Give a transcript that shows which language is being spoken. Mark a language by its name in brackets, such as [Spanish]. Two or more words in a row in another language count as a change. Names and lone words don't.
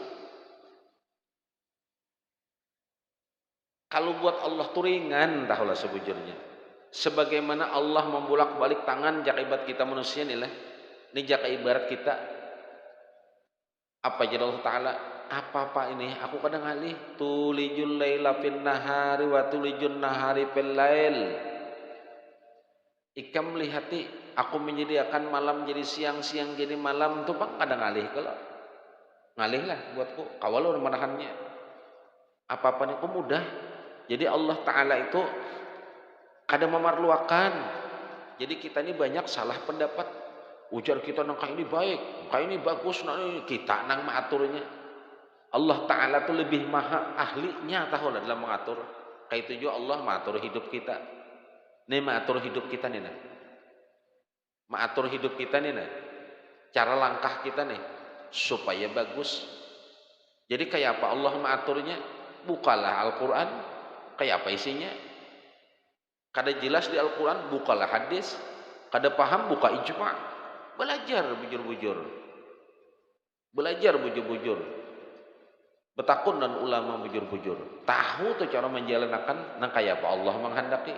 [Banjar] Kalau buat Allah turingan tahulah sebujurnya. Sebagaimana Allah membolak-balik tangan jakibat kita manusia nih lah, ini jaka ibarat kita. Apa jadi Allah Ta'ala? Apa ini? Aku kadang alih [Arabic] تولج الليل في النهار وتولج النهار في الليل. [Banjar] Ikam melihati aku menyediakan malam jadi siang, siang jadi malam tuh Pak kadang alih kalau ngalih lah buatku. Kawal menahannya. Apa-apa ini mudah. Jadi Allah Ta'ala itu kadang memerlukan. Jadi kita ini banyak salah pendapat. Ujar kita nang kayak ini baik, kayak ini bagus, nang kita nang mengaturnya. Allah Ta'ala tuh lebih maha ahlinya tahu lah dalam mengatur. Kayak itu juga Allah mengatur hidup kita. Nih mengatur hidup kita nih nah. Mengatur hidup kita nih nah. Cara langkah kita nih supaya bagus. Jadi kayak apa Allah mengaturnya? Bukalah Al-Quran. Kayak apa isinya? Kada jelas di Al-Quran, bukalah hadis. Kada paham, buka ijma'. Belajar bujur-bujur. Betakun dan ulama bujur-bujur. Tahu tuh cara menjalankan nang kaya apa Allah menghendaki.